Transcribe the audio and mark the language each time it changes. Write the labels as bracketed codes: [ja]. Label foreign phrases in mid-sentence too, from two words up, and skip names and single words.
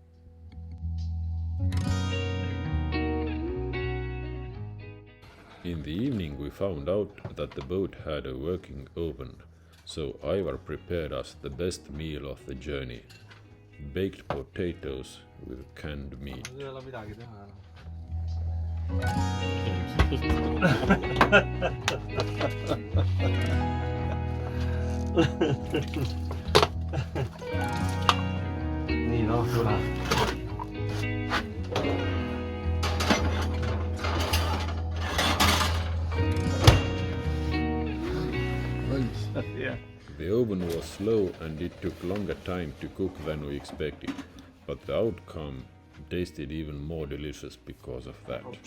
[en] In the evening we found out that the boat had a working oven, so Ivar prepared us the best meal of the journey: baked potatoes with canned meat. [et] nii noh, tule. [en] The oven was slow and it took longer time to cook than we expected, but the outcome tasted even more delicious because of that.